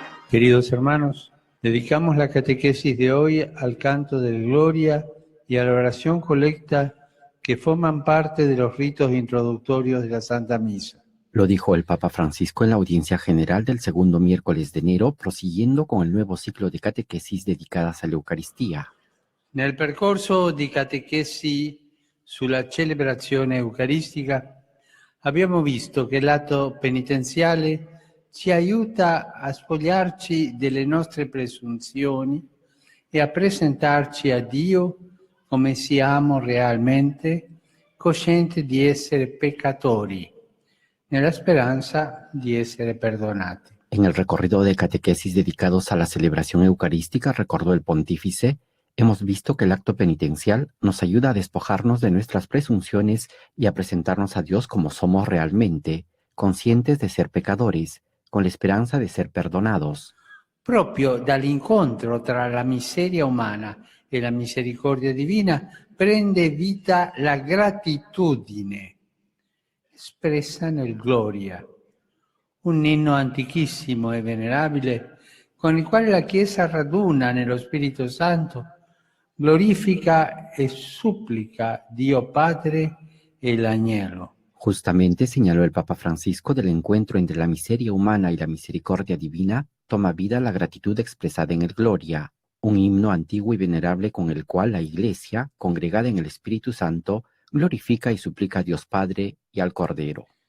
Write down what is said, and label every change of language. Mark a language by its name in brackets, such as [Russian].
[Spanish] Queridos hermanos, dedicamos la catequesis de hoy al canto del Gloria y a la oración colecta que forman parte de los ritos introductorios de la Santa Misa. Lo dijo el Papa Francisco en la audiencia general del segundo miércoles de enero, prosiguiendo con el nuevo ciclo de catequesis dedicadas a la Eucaristía. [Italian] Nel percorso di catechesi sulla celebrazione eucaristica abbiamo visto che l'atto penitenziale ci aiuta a spogliarci delle nostre presunzioni e a presentarci a Dio come siamo realmente, coscienti di essere peccatori, nella speranza di essere perdonati. [Spanish] En el recorrido de catequesis dedicados a la celebración eucarística, recordó el pontífice, hemos visto que el acto penitencial nos ayuda a despojarnos de nuestras presunciones y a presentarnos a Dios como somos realmente, conscientes de ser pecadores, con la esperanza de ser perdonados. [Italian] Proprio dall'incontro tra la miseria umana e la misericordia divina prende vita la gratitudine, espressa nel Gloria, un inno antichissimo e venerabile con il quale la Chiesa raduna nello Spirito Santo, glorifica e supplica Dio Padre e l'Agnello. [Spanish] Justamente, señaló el Papa Francisco, del encuentro entre la miseria humana y la misericordia divina, toma vida la gratitud expresada en el Gloria, un himno antiguo y venerable con el cual la Iglesia, congregada en el Espíritu Santo, glorifica y suplica a Dios Padre y al Cordero.